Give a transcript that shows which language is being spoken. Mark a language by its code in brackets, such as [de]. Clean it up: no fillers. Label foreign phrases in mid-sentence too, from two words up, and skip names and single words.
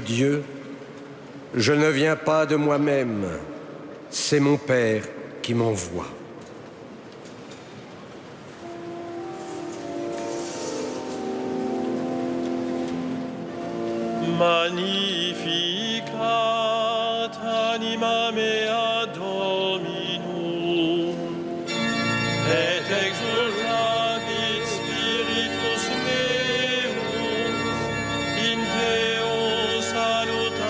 [fr] Dieu, je ne viens pas de moi-même, c'est mon Père qui m'envoie. [la] Magnificat anima mea Dominum, et exultavit spiritus meus in Deo salutaris.